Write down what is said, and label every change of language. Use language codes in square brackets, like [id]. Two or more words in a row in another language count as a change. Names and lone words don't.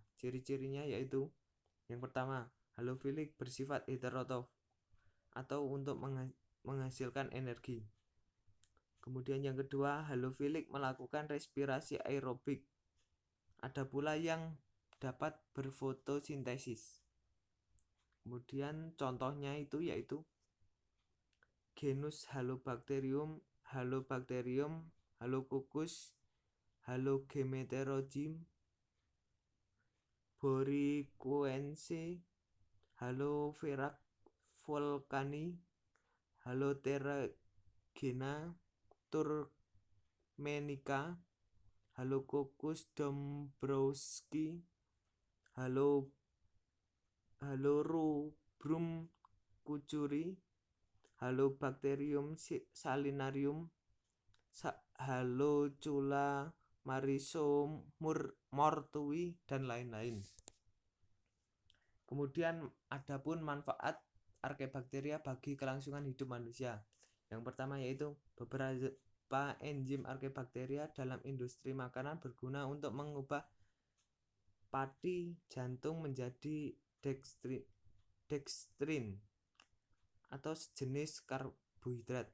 [id] Ciri-cirinya yaitu yang pertama, halophilic bersifat heterotrof atau untuk menghasilkan energi. Kemudian yang kedua, halophilic melakukan respirasi aerobik. Ada pula yang dapat berfotosintesis. Kemudian contohnya itu yaitu genus Halobacterium, Halococcus, Halogemeterogyme, Boricuense, Halophera volcani, Haloterragena turkmenica, Halococcus dombrowski, Halorubrum kucuri, Halobacterium salinarium, Halochula marisomortui, dan lain-lain. Kemudian adapun manfaat arkebakteria bagi kelangsungan hidup manusia. Yang pertama yaitu beberapa enzim arkebakteria dalam industri makanan berguna untuk mengubah pati jantung menjadi dextrin atau sejenis karbohidrat.